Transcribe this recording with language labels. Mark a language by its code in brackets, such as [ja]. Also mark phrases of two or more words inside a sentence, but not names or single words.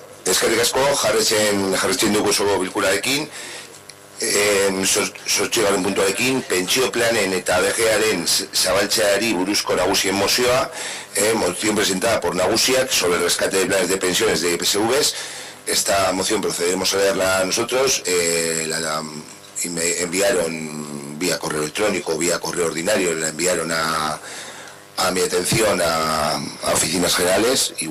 [eu] Eskerrik asko, jarretzen dugu oso bilkurarekin, zortzigarren puntuarekin, pentsio planen eta ABG-aren zabaltzeari buruzko nagusien mozioa, [es] moción presentada por Nagusiak sobre el rescate de planes de pensiones de IPSVs. Esta moción procederemos a leerla nosotros, me enviaron vía correo electrónico, vía correo ordinario, la enviaron a mi atención a oficinas generales y